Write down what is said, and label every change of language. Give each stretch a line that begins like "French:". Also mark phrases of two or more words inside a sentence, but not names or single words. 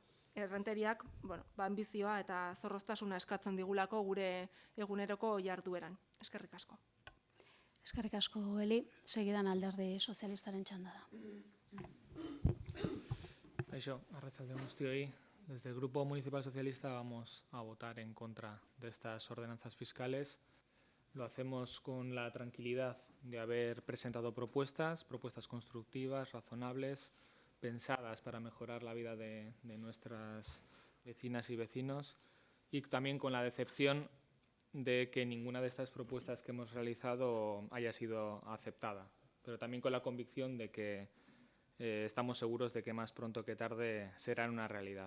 Basque: Errenteriak anbizioa eta zorroztasuna eskatzen digulako gure eguneroko jardueran. Eskerrik asko. Eskerrik asko, Eli. Segidan Alderdi Sozialistaren txanda da. Kaixo, arratsalde guztioi.
Spanish: Desde el Grupo Municipal Socialista vamos a votar en contra de estas ordenanzas fiscales. Lo hacemos con la tranquilidad de haber presentado propuestas constructivas, razonables, pensadas para mejorar la vida de nuestras vecinas y vecinos, y también con la decepción de que ninguna de estas propuestas que hemos realizado haya sido aceptada, pero también con la convicción de que estamos seguros de que más pronto que tarde serán una realidad.